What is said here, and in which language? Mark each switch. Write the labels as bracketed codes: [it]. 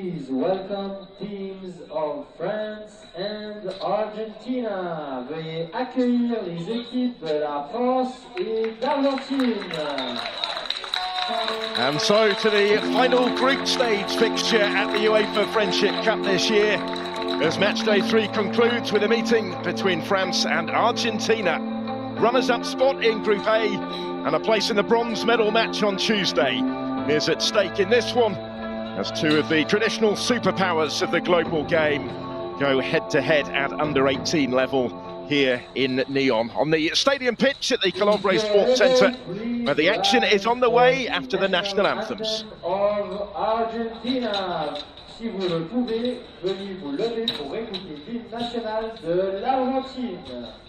[en] welcome teams of France and Argentina. [fr] Veuillez accueillir les équipes de la France et d'Argentine. [en] And so to the final group stage fixture at the UEFA Friendship Cup this year, as match day 3 concludes with a meeting between France and Argentina. Runners-up spot in Group A and a place in the bronze medal match on Tuesday is at stake in this one, as two of the traditional superpowers of the global game go head-to-head at under-18 level here in Nyon, on the stadium pitch at the Colombre Sports Centre, where the action is on the way after the national anthems. Of Argentina. [fr] Si vous le pouvez, veuillez vous lever pour écouter l'hymne national de l'Argentine.